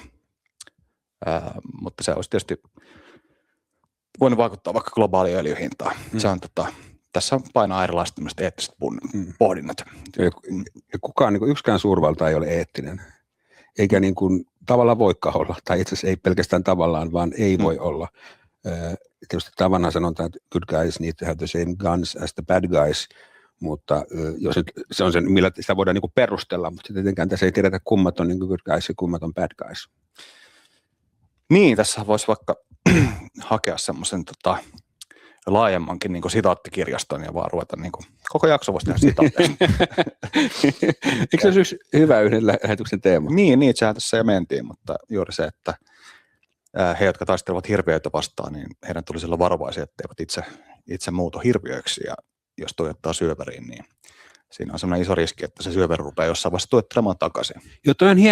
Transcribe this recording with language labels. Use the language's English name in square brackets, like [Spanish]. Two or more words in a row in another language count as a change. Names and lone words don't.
[Finnish] Mutta se olisi tietysti voinut vaikuttaa vaikka globaaliin öljyhintaan. Se on tässä painaa erilaiset eettiset pohdinnat. Ja kukaan, niin kuin yksikään suurvalta ei ole eettinen, eikä niin kuin tavallaan voikaan olla, tai itse asiassa ei pelkästään tavallaan, vaan ei voi olla. Tietysti tämä vanha sanonta, että [English] good guys need to have the same guns as the bad guys, [Finnish] mutta jos se on sen, millä sitä voidaan niin kuin perustella, mutta tietenkään tässä ei tiedetä, kummat on niin kuin [English] good guys [Finnish] ja kummat on [English] bad guys. [Finnish] Niin, tässä voisi vaikka hakea semmoisen laajemmankin niin kuin sitaattikirjaston ja vaan ruveta niin kuin, koko jakso voisi tehdä sitaatteja. Eikö se olisi yhden lähetyksen teema? Niin, sehän tässä jo mentiin, mutta juuri se, että he, jotka taistelevat hirviöitä vastaan, niin heidän tulisi olla varovaisia, etteivät itse muutu hirviöiksi, ja jos tuijottaa syöväriin, niin siinä on sellainen iso riski, että se syöväri rupeaa jossain vaiheessa tuottelemaan takaisin.